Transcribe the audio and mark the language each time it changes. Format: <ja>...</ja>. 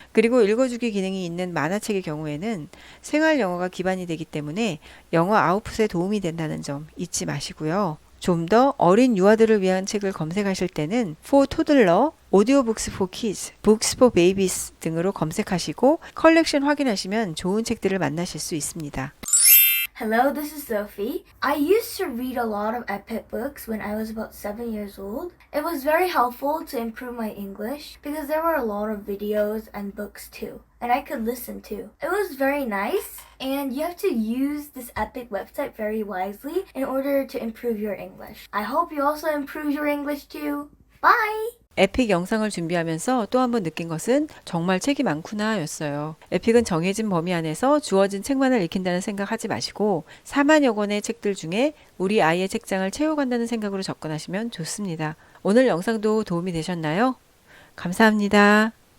<ko>그리고 읽어주기 기능이 있는 만화책의 경우에는 생활 영어가 기반이 되기 때문에 영어 아웃풋에 도움이 된다는 점 잊지 마시고요. 좀 더 어린 유아들을 위한 책을 검색하실 때는</ko> <en>For Toddler, Audiobooks for Kids, Books for Babies</en> <ko>등으로 검색하시고 컬렉션 확인하시면 좋은 책들을 만나실 수 있습니다.</ko> <en>Hello, this is Sophie. I used to read a lot of epic books when I was about 7 years old. It was very helpful to improve my English because there were a lot of videos and books too, and I could listen to. It was very nice, and you have to use this epic website very wisely in order to improve your English. I hope you also improve your English too. Bye!</en> <ko>에픽 영상을 준비하면서 또 한 번 느낀 것은 정말 책이 많구나 였어요. 에픽은 정해진 범위 안에서 주어진 책만을 읽힌다는 생각하지 마시고 4만여 권의 책들 중에 우리 아이의 책장을 채워간다는 생각으로 접근하시면 좋습니다. 오늘 영상도 도움이 되셨나요? 감사합니다.</ko>